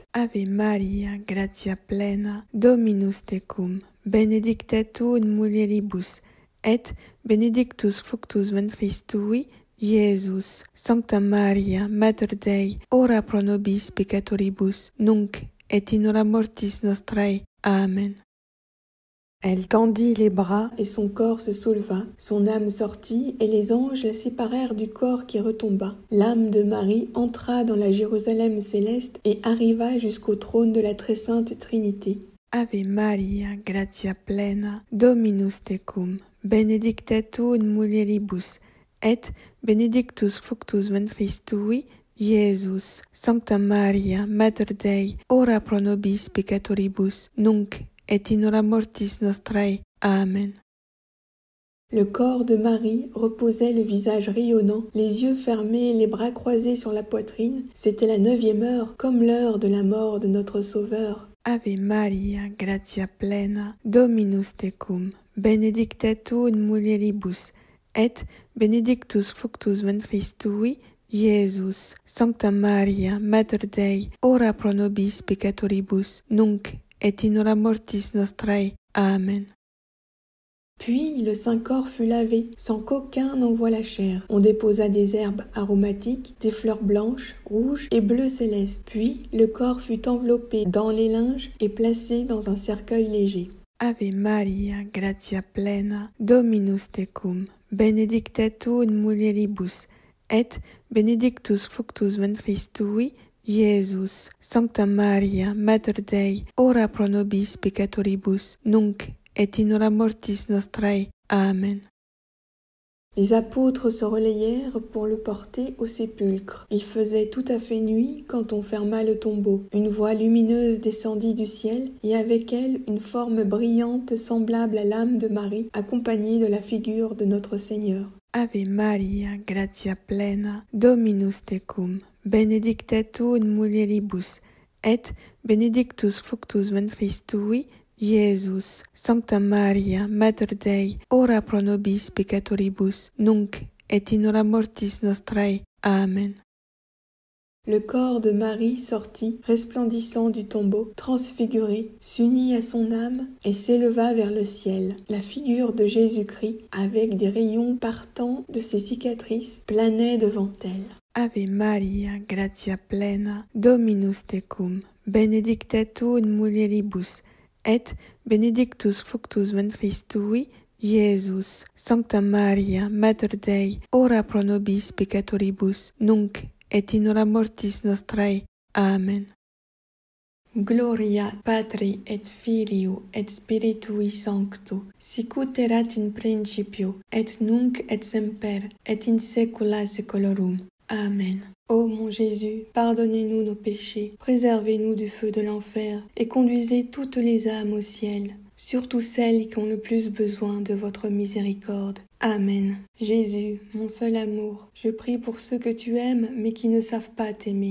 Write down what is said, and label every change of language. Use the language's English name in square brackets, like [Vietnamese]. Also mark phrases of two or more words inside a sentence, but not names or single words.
[Latin] Ave Maria, gratia plena, Dominus tecum, benedicta tu in mulieribus, et benedictus fructus ventris tui, Iesus, Sancta Maria, Mater Dei, ora pro nobis peccatoribus, nunc et in hora mortis nostrae. Amen. [French] Elle tendit les bras et son corps se souleva, son âme sortit et les anges la séparèrent du corps qui retomba. L'âme de Marie entra dans la Jérusalem céleste et arriva jusqu'au trône de la très sainte Trinité. [Latin] Ave Maria, gratia plena, Dominus tecum, benedicta tu in mulieribus, et benedictus fructus ventris tui, Iesus. Sancta Maria, Mater Dei, ora pro nobis peccatoribus, nunc et in hora mortis nostrae. Amen. [French] Le corps de Marie reposait le visage rayonnant, les yeux fermés, les bras croisés sur la poitrine. C'était la 9e heure, comme l'heure de la mort de notre Sauveur. [Latin] Ave Maria, gratia plena, Dominus tecum, benedicta tu in mulieribus, et benedictus fructus ventris tui, Iesus. Sancta Maria, Mater Dei, ora pro nobis peccatoribus, nunc et in hora mortis nostrae. Amen. [French] Puis le Saint-Corps fut lavé, sans qu'aucun n'en voie la chair. On déposa des herbes aromatiques, des fleurs blanches, rouges et bleues célestes. Puis le corps fut enveloppé dans les linges et placé dans un cercueil léger. [Latin] Ave Maria, gratia plena, Dominus tecum, benedicta tu in mulieribus, et benedictus fructus ventris tui, Iesus. Sancta Maria, Mater Dei, ora pro nobis peccatoribus, nunc et in hora mortis nostrae. Amen. [French] Les apôtres se relayèrent pour le porter au sépulcre. Il faisait tout à fait nuit quand on ferma le tombeau. Une voix lumineuse descendit du ciel, et avec elle une forme brillante semblable à l'âme de Marie, accompagnée de la figure de notre Seigneur. [Latin] Ave Maria, gratia plena, Dominus tecum, benedicta tu in mulieribus, et benedictus fructus ventris tui, Iesus. Sancta Maria, Mater Dei, ora pro nobis peccatoribus, nunc et in hora mortis nostrae. Amen. [French] Le corps de Marie sortit, resplendissant du tombeau, transfiguré, s'unit à son âme et s'éleva vers le ciel. La figure de Jésus-Christ, avec des rayons partant de ses cicatrices, planait devant elle. [Latin] Ave Maria, gratia plena, Dominus tecum, benedicta tu in mulieribus, et benedictus fructus ventris tui, Iesus. Sancta Maria, Mater Dei, ora pro nobis peccatoribus, nunc et in hora mortis nostrae. Amen. Gloria Patri et Filio et Spiritui Sancto, sic ut erat in principio, et nunc et semper, et in saecula saeculorum. Amen. [French] Ô mon Jésus, pardonnez-nous nos péchés, préservez-nous du feu de l'enfer, et conduisez toutes les âmes au ciel, surtout celles qui ont le plus besoin de votre miséricorde. Amen. Jésus, mon seul amour, je prie pour ceux que tu aimes mais qui ne savent pas t'aimer.